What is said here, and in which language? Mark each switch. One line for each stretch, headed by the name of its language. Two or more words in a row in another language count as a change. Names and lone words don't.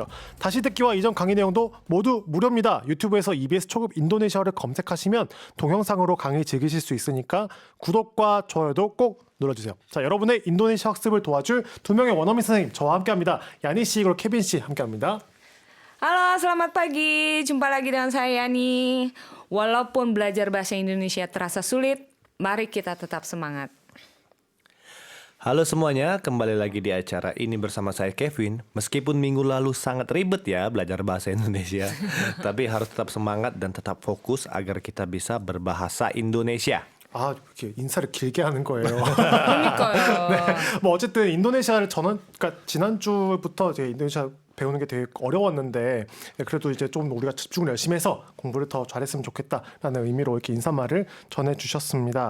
Korean: 다시 듣기와 이전 강의 내용도 모두 무료입니다. 유튜브에서 EBS 초급 인도네시아를 검색하시면 동영상으로 강의 즐기실 수 있으니까 구독과 좋아요도 꼭 눌러주세요. 자, 여러분의 인도네시아 학습을 도와줄 두 명의 원어민 선생님 저와 함께합니다. 야니 씨 그리고 케빈 씨 함께합니다.
Indonesian: Halo, selamat pagi. Jumpa lagi dengan saya Yani. Walaupun belajar bahasa Indonesia terasa sulit, mari kita tetap semangat. Halo semuanya, kembali lagi di acara ini bersama saya Kevin. Meskipun minggu lalu sangat ribet ya belajar bahasa Indonesia, tapi harus tetap semangat dan tetap fokus agar kita bisa berbahasa Indonesia.
Korean: 아, 이렇게 인사를 길게 하는 거예요. 그러니까요. 네, 뭐 어쨌든 인도네시아를 그러니까 지난주부터 이제 인도네시아 배우는 게 되게 어려웠는데 그래도 이제 좀 우리가 집중을 열심히 해서 공부를 더 잘했으면 좋겠다라는 의미로 이렇게 인사말을 전해주셨습니다.